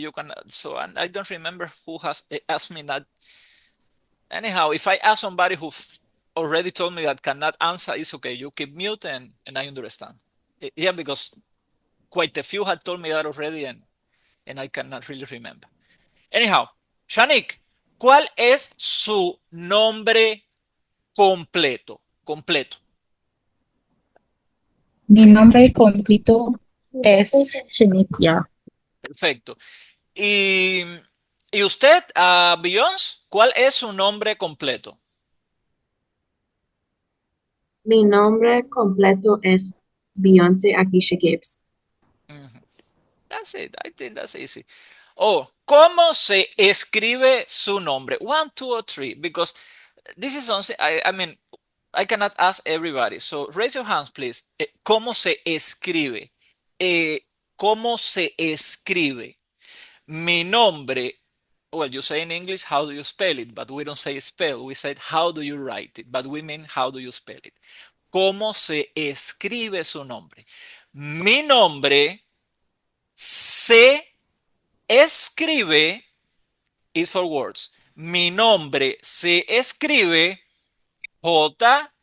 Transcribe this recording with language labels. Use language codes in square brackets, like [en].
[en] You can, so I don't remember who has asked me that. Anyhow, if I ask somebody who already told me that cannot answer, it's okay. You keep mute and I understand. Yeah, because quite a few had told me that already. And and I cannot really remember. [es] Anyhow, Shanik, ¿cuál es su nombre completo? Completo. Mi nombre completo es Shanitia. Perfecto. Y, y usted, Beyoncé, ¿cuál es su nombre completo? Mi nombre completo es Beyoncé Akisha Gibbs. [en] Mhm. That's it. I think that's easy. [es] Oh, ¿cómo se escribe su nombre? [en] One, two, or three, because this is something, I mean, I cannot ask everybody. So raise your hands, please. [es] ¿Cómo se escribe? Eh, ¿Cómo se escribe? Mi nombre, [en] well, you say in English, how do you spell it? But we don't say spell. We said, how do you write it? But we mean, how do you spell it? [es] ¿Cómo se escribe su nombre? Mi nombre se escribe, [en] is for words. [es] Mi nombre se escribe J-U-A-N.